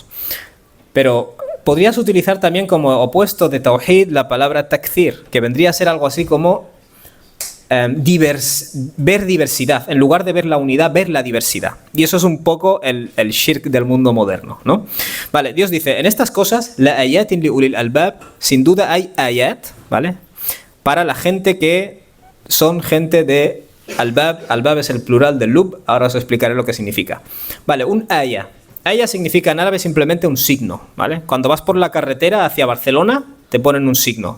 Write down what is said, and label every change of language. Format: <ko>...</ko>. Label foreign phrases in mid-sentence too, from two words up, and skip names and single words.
<es>Pero podrías utilizar también como opuesto de tawhid la palabra takthir, que vendría a ser algo así como ver diversidad. En lugar de ver la unidad, ver la diversidad. Y eso es un poco el shirk del mundo moderno, ¿no? Vale, Dios dice, en estas cosas,</es> <ar>لآيات لأولي الألباب,</ar> <es>sin duda hay ayat, ¿vale? Para la gente que son gente de albab. Albab es el plural de lub, ahora os explicaré lo que significa. Vale, un aya. Aya significa en árabe simplemente un signo, ¿vale? Cuando vas por la carretera hacia Barcelona, te ponen un signo.</es>